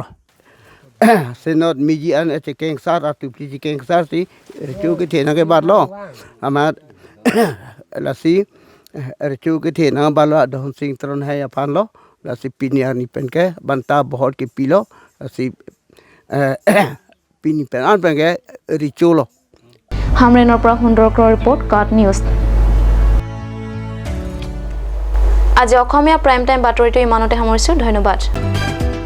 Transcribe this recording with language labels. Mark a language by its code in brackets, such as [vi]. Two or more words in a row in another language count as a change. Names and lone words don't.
[mjw] senot miji an ete keng sar atu piji keng sar ti chu ke the na ke bat lo amat la si chu ke the na ba lo don sing tron hai aphan lo la si pinia ni pen ke banta bahot ke pilo la si pini pen an pen ke richu lo [as] হামৰেনৰ পৰা সুন্দৰ ৰিপৰ্ট কাট নিউজ আজি অসমীয়া [en] prime time [as] বাতৰিটো ইমানতে সামৰিছোঁ ধন্যবাদ